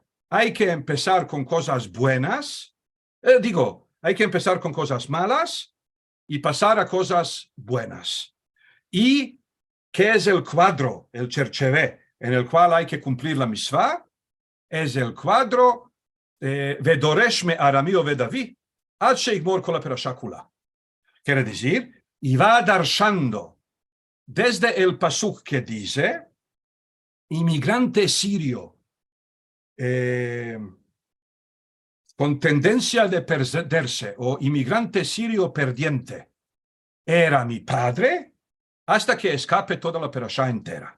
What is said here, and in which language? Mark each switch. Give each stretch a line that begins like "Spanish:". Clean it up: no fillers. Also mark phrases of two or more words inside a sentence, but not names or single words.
Spanish: Hay que empezar con cosas buenas, hay que empezar con cosas malas y pasar a cosas buenas. ¿Y qué es el cuadro, el cherchevé, en el cual hay que cumplir la mitzvah? Es el cuadro
Hebrew: ודורש מארמי אובד אבי עד שיגמור כל הפרשה כולה. Quiere decir, y va darshando desde el pasuk que dice, inmigrante sirio, con tendencia de perderse, o inmigrante sirio perdiente, era mi padre, hasta que escape toda la perashá entera.